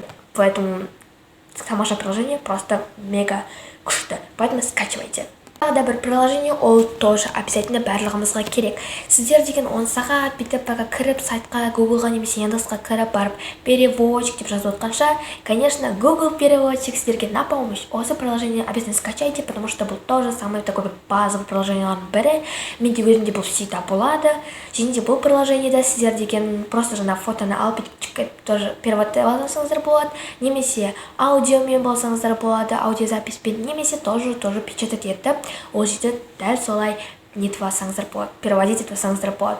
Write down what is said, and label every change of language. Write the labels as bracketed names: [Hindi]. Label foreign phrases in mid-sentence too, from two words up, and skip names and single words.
[Russian] Поэтому тамаша приложение просто мега күшті. Поэтому скачивайте. [Kazakh] Тағы да бір приложение, ол [Russian] тоже обязательно [Kazakh] барлығымызға керек. Сіздер деген 10 сағат бүйтіп кіріп сайтқа, Google-ға немесе Яндексқа кіріп барып переводчик деп жазып отқанша, [Russian] конечно, Google переводчик сіздерге на помощь. Осы приложение обязательно скачайте, потому что бұл тоже самый такой базовый [Kazakh] приложениялардың бірі. Менде өзімде бұл всегда болады. Және де бұл приложениеде сіздер деген просто фотоны алып тоже переводты алсаңыздар болады, немесе аудиомен болсаңыздар болады, аудиозаписпен, немесе [Russian] тоже печатать [Kazakh] етіп, ол жерде дәл солай нетіп алсаңыздар болады, переводить етіп алсаңыздар болады.